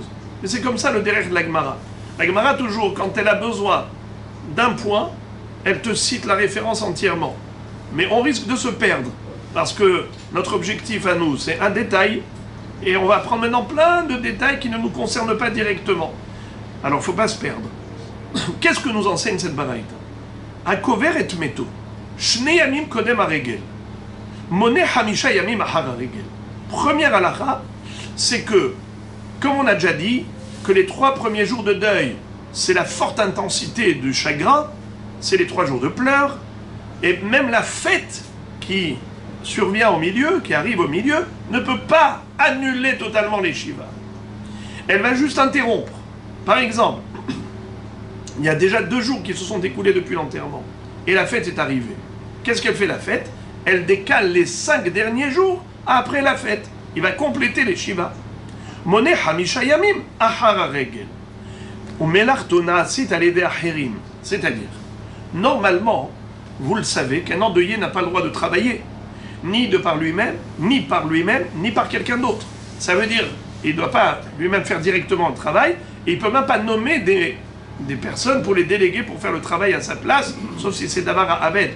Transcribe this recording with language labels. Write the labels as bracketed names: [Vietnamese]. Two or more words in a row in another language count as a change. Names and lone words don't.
[French] Et c'est comme ça le derrière de la Gemara. La Gemara, toujours, quand elle a besoin d'un point, elle te cite la référence entièrement. Mais on risque de se perdre, parce que notre objectif à nous, c'est un détail, et on va prendre maintenant plein de détails qui ne nous concernent pas directement. Alors, il ne faut pas se perdre. Qu'est-ce que nous enseigne cette baraïta? [Hebrew] הקובר את מתו. שני ימים קודם הרגל. מונה חמישה ימים אחר הרגל. [French] Première halakha, c'est que, comme on a déjà dit, que les 3 premiers jours de deuil, c'est la forte intensité du chagrin, c'est les 3 jours de pleurs, et même la fête qui survient au milieu, qui arrive au milieu, ne peut pas annuler totalement les Shiva. Elle va juste interrompre. Par exemple, il y a déjà 2 jours qui se sont écoulés depuis l'enterrement, et la fête est arrivée. Qu'est-ce qu'elle fait la fête? Elle décale les 5 derniers jours après la fête. Il va compléter les Shiva. [Hebrew] מונה חמישה ימים אחר הרגל. ומלאכתו נעשית על ידי אחרים. [French] C'est-à-dire, normalement, vous le savez, qu'un endeuillé n'a pas le droit de travailler, ni de par lui-même, ni par quelqu'un d'autre. Ça veut dire, il ne doit pas lui-même faire directement le travail, et il ne peut même pas nommer des personnes pour les déléguer pour faire le travail à sa place, sauf si c'est d'avoir à Aved.